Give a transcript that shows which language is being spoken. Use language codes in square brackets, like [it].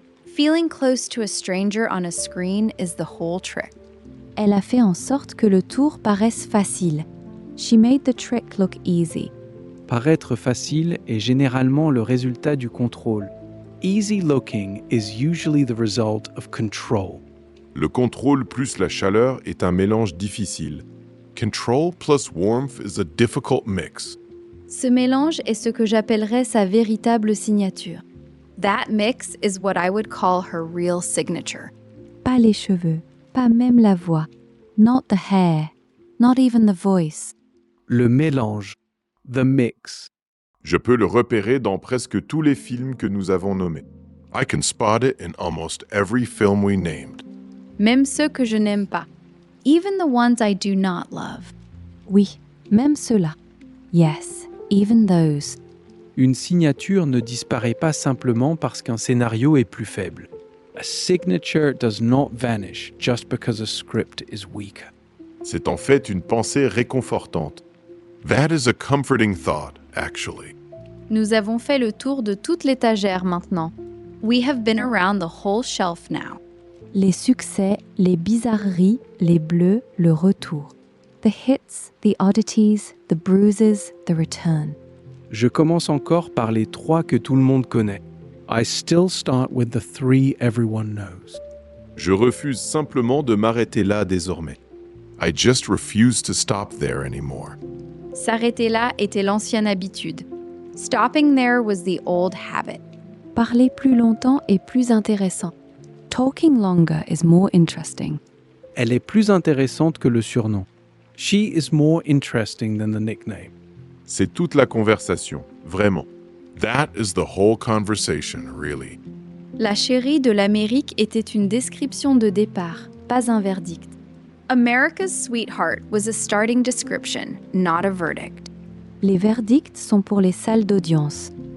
[en] Feeling close to a stranger on a screen is the whole trick. [fr] Elle a fait en sorte que le tour paraisse facile. [en] She made the trick look easy. [fr] Paraître facile est généralement le résultat du contrôle. [en] Easy looking is usually the result of control. [fr] Le contrôle plus la chaleur est un mélange difficile. [en] Control plus warmth is a difficult mix. [fr] Ce mélange est ce que j'appellerais sa véritable signature. [en] That mix is what I would call her real signature. [fr] Pas les cheveux, pas même la voix. [en] Not the hair, not even the voice. [fr] Le mélange. [en] The mix. [fr] Je peux le repérer dans presque tous les films que nous avons nommés. [en] I can spot it in almost every film we named. [fr] Même ceux que je n'aime pas. [en] Even the ones I do not love. [fr] Oui, même ceux-là. [en] Yes, even those. [fr] Une signature ne disparaît pas simplement parce qu'un scénario est plus faible. [en] A signature does not vanish just because a script is weaker. [fr] C'est en fait une pensée réconfortante. [en] That is a comforting thought, actually. [fr] Nous avons fait le tour de toute l'étagère maintenant. [en] We have been around the whole shelf now. [fr] Les succès, les bizarreries, les bleus, le retour. [en] The hits, the oddities, the bruises, the return. [fr] Je commence encore par les 3 que tout le monde connaît. [en] I still start with the 3 everyone knows. [fr] Je refuse simplement de m'arrêter là désormais. [en] I just refuse to stop there anymore. [fr] S'arrêter là était l'ancienne habitude. [en] Stopping there was the old habit. [fr] Parler plus longtemps est plus intéressant. [en] Talking longer is more interesting. [fr] Elle est plus intéressante que le surnom. [en] She is more interesting than the nickname. [fr] C'est toute la conversation, vraiment. [en] That is the whole conversation, really. [fr] La chérie de l'Amérique était une description de départ, pas un verdict. [en] America's sweetheart was a starting description, not a verdict. [fr] Les verdicts sont pour les salles d'audience.